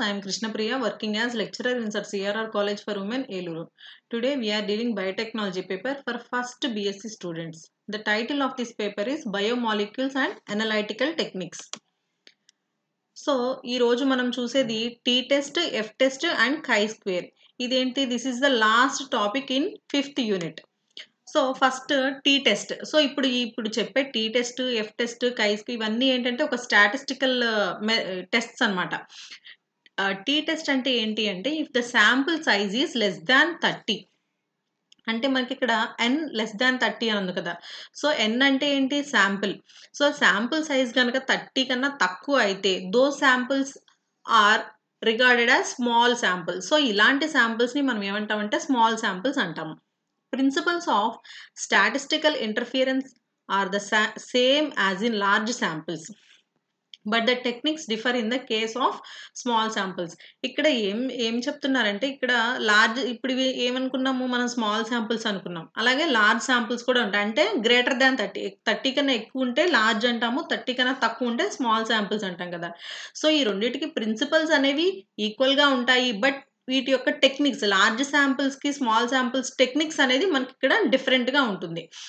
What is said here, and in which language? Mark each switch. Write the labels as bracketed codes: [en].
[en] I am Krishna Priya, working as lecturer in Sir CRR College for Women, Eluru. Today, we are dealing biotechnology paper for first BSc students. The title of this paper is Biomolecules and Analytical Techniques. [te] So ఈ రోజు మనం చూసేది tea test, F test and కై square. ఇదేంటి? [en] This is the last topic in 5th unit. So first T test. [te] So ఇప్పుడు చెప్పే tea test, F test, కైస్కి ఇవన్నీ ఏంటంటే ఒక స్టాటిస్టికల్ టెస్ట్స్ అనమాట. టీ టెస్ట్ అంటే ఏంటి అంటే [en] if the sample size is less than 30, [te] అంటే మనకి ఇక్కడ ఎన్ లెస్ దాన్ 30 అని ఉంది కదా. సో ఎన్ అంటే ఏంటి? శాంపుల్. సో శాంపుల్ సైజ్ కనుక 30 కన్నా తక్కువ అయితే [en] Those samples are regarded as small sample. [te] So ఇలాంటి శాంపుల్స్ని మనం ఏమంటామంటే స్మాల్ శాంపుల్స్ అంటాము. [en] Principles of statistical interference are the same as in large samples, but the techniques differ in the case of small samples. [te] ఇక్కడ ఏం చెప్తున్నారంటే ఇక్కడ large, ఇప్పుడు ఇవి ఏమనుకున్నాము మనం? స్మాల్ శాంపుల్స్ అనుకున్నాం. అలాగే లార్జ్ శాంపుల్స్ కూడా ఉంటాయి. అంటే గ్రేటర్ దాన్ 30 కన్నా ఎక్కువ ఉంటే లార్జ్ అంటాము, 30 కన్నా తక్కువ ఉంటే స్మాల్ శాంపుల్స్ అంటాం కదా. సో ఈ రెండింటికి ప్రిన్సిపల్స్ అనేవి ఈక్వల్గా ఉంటాయి, బట్ వీటి యొక్క techniques, large శాంపుల్స్కి small samples techniques అనేది మనకి ఇక్కడ డిఫరెంట్గా ఉంటుంది.